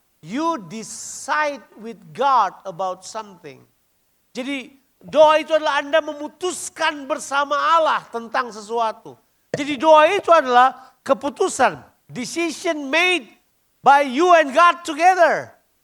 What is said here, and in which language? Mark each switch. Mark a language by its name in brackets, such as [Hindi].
[English] You decide with God about something. [Indonesian] Jadi doa itu adalah Anda memutuskan bersama Allah tentang sesuatu. Jadi doa itu adalah keputusan. [English] Decision made by you and God together.